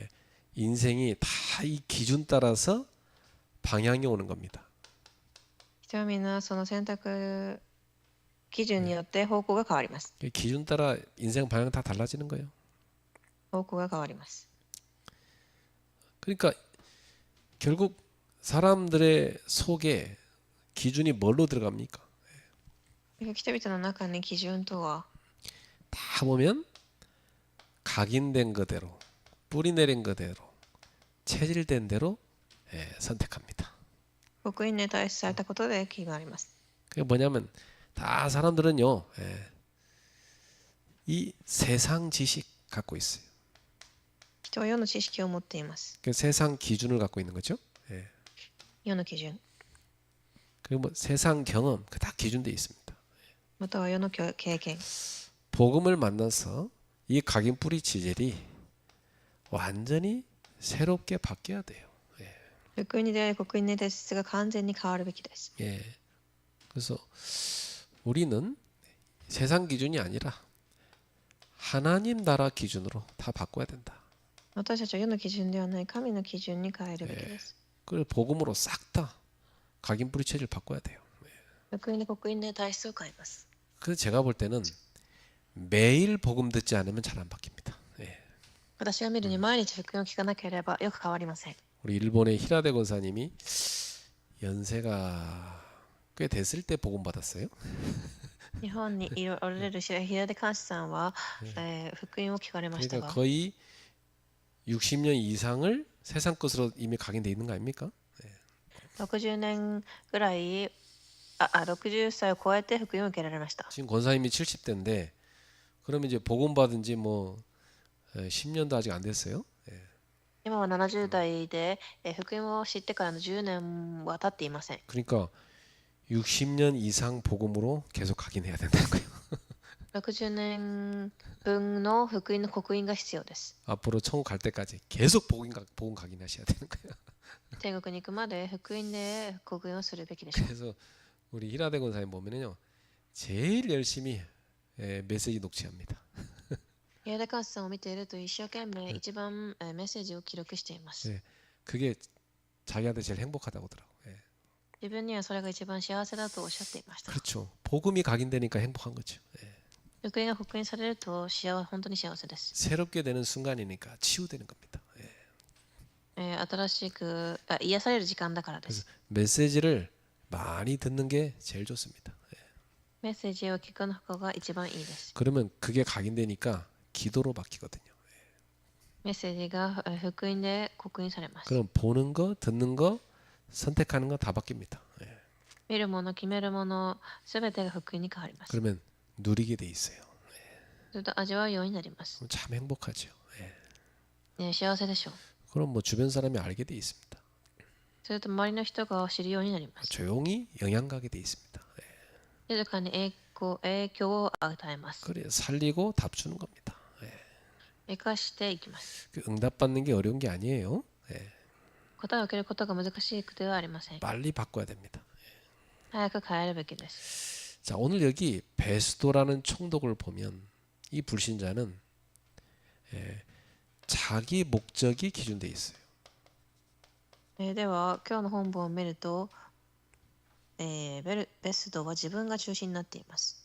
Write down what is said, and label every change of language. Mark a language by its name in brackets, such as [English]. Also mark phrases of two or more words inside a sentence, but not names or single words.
[Korean] 예. 인생이 다 이 기준 따라서 방향이 오는 겁니다. [Japanese] 人はみんなその選択基準によって方向が変わります。 [Korean] 기준 따라 인생 방향 다 달라지는 거예요. [Japanese] 方向が変わります。 [Korean] 그러니까 결국 사람들의 속에 기준이 뭘로 들어갑니까? [Japanese] 人々の中に基準とは [Korean] 다 보면 각인된 그대로 뿌리 내린 그대로 체질된 대로 선택합니다. [Japanese] 福音に対されたことで気があります。 [Korean] 그게 뭐냐면 다 사람들은요. 이 세상 지식 갖고 있어요. [Japanese] 人は世の知識を持っています。 [Korean] 그 세상 기준을 갖고 있는 거죠. [Japanese] 世の基準、 [Korean] 그리고 뭐 세상 경험 그 다 기준돼 있습니다. [Japanese] または世の経験。 [Korean] 복음을 만나서 이 각인 뿌리 체질이 완전히 새롭게 바뀌어야 돼요. [Japanese] 福音に出会い、福音の体質が完全に変わるべきです。 [Korean] 예. 그래서 우리는 세상 기준이 아니라 하나님 나라 기준으로 다 바꿔야 된다. [Japanese] 私たちは世の基準ではない神の基準に変えるべきです。 [Korean] 그 복음으로 싹 다 각인 뿌리 체질 바꿔야 돼요. [Japanese] 福音で福音の体質を変えます。 [Korean] 그 제가 볼 때는 매일 복음 듣지 않으면 잘 안 바뀝니다. 예. [Japanese] 私が見るに毎日福音を聞かなければよく変わりません。 [Korean] 우리 일본의 히라데 권사님이 연세가 꽤 됐을 때 복음 받았어요. [Japanese] 日本におられる平出寛司さんは、福音を聞かれました [Korean] 그러니까 [Japanese] が、 [Korean] 거의 60년 이상을 세상 것으로 이미 각인돼 있는 거 아닙니까? [Japanese] 60 年ぐらい、60歳を超えて福音を受けられました。 [Korean] 지금 권사님이 70대인데 그러면 이제 복음 받은 지 뭐 10년도 아직 안 됐어요. [Japanese] 今は70代で、福音を知ってからの10年は経っていません。 [Korean] 그러니까 60년 이상 복음으로 계속 각인해야 된다는 거예요. [Japanese] 60 年分の福音の刻印が必要です。 [Korean] 앞으로 천국 갈 때까지 계속 복음 각인하셔야 되는 거예요. [Japanese] 天国に行くまで福音で刻印をするべきでしょう。 [Korean] 그래서 우리 히라데 권사님 보면은요 제일 열심히 메시지 녹취합니다. [Japanese] 平出寛司さんを見ていると一生懸命一番メッセージを記録しています。 [Korean] 예, 그게 자기한테 제일 행복하다고 하더라고. 예. [Japanese] 自分にはそれが一番幸せだとおっしゃっていました。 [Korean] 그렇죠. 복음이 각인되니까 행복한 거죠. 예. [Japanese] 福音が刻印されると本当に幸せです。 [Korean] 새롭게 되는 순간이니까 치유되는 겁니다. 예. [Japanese] 新しく癒される時間だからです。 [Korean] 메시지를 많이 듣는 게 제일 좋습니다. 예. [Japanese] メッセージを聞くの方が一番いいです。 [Korean] 그러면 그게 각인되니까 기도로 바뀌거든요. [Japanese] メッセージが福音で刻印されます。 [Korean] 그럼 보는 거, 듣는 거, 선택하는 거 다 바뀝니다. 예. [Japanese] 見るもの、決めるもの、すべてが福音に変わります。 [Korean] 그러면 누리게 돼 있어요. [Japanese] それと味わうようになります。 [Korean] 그럼 참 행복하죠. 예. [Japanese] 幸せでしょう。 [Korean] 그럼 뭐 주변 사람이 알게 돼 있습니다. [Japanese] それと周りの人が知るようになります。 [Korean] 조용히 영향 가게 돼 있습니다. 예. [Japanese] 静かに影響を与えます。 [Korean] 그래 살리고 답 주는 겁니다. 예. [Japanese] 生かしていきます。 [Korean] 그 응답 받는 게 어려운 게 아니에요. 예. [Japanese] 答えを受けることが難しくてはありません。 [Korean] 빨리 바꿔야 됩니다. [Japanese] 早く変えるべきです。 [Korean] 자 오늘 여기 베스도라는 총독을 보면 이 불신자는 자기 목적이 기준돼 있어요. [Japanese] では今日の本文を見ると、ベストは自分が中心になっています。